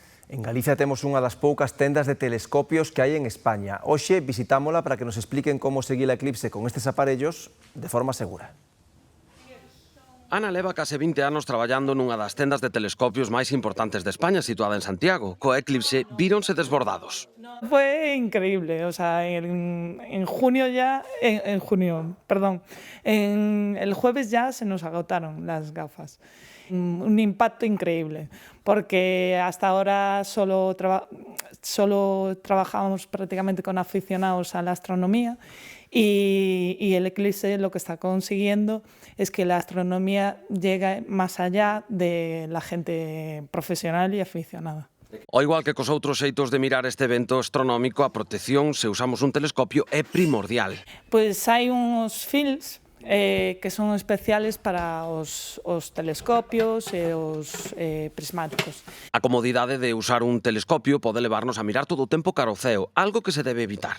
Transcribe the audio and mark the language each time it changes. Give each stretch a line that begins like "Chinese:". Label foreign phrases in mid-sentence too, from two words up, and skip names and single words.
Galician: En Galicia temos unha das poucas tendas de telescopios que hai en España. Hoxe visitámola para que nos expliquen como seguir a eclipse con estes aparellos de forma segura. Ana leva case 20 anos traballando nunha das tendas de telescopios máis importantes de España, situada en Santiago. Coa eclipse víronse desbordados.
Spanish: Fue increíble, o sea, en junio ya, en junio, perdón, el jueves ya se nos agotaron las gafas. Un impacto increíble, porque hasta ahora solo trabajábamos prácticamente con aficionados a la astronomía y el eclipse lo que está consiguiendo es que la astronomía llegue más allá de la gente profesional y aficionada.
Galician: Ao igual que cos outros xeitos de mirar este evento astronómico, a protección, se usamos un telescopio, é primordial. Pois hai uns films que son especiales para os telescopios e os prismáticos. A comodidade de usar un telescopio pode levarnos a mirar todo o tempo cara ao ceo, algo que se debe evitar.